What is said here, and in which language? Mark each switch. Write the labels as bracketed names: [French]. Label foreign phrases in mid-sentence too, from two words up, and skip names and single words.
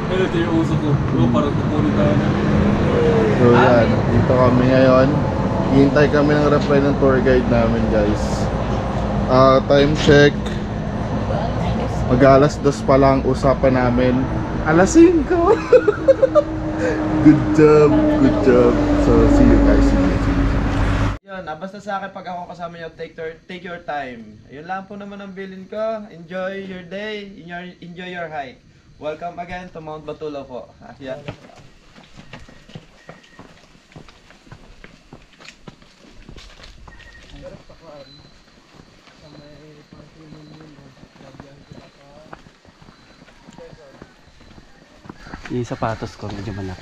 [Filipino] So yan, dito kami ngayon. Hihintay kami ng reply ng tour guide namin, guys. [English] Time check, [Filipino] mag-alas 2 pa lang. Usapan namin alas 5. [English] Good job, good job. So see you guys. [Filipino] Yun, basta sa akin pag ako kasama nyo, [English] take your time. [Filipino] Yun lang po naman ang bilin ko. [English] Enjoy your day, enjoy your hike. Welcome again to Mount Batulaw po. Yeah. [Filipino] yung sapatos ko medyo malaki.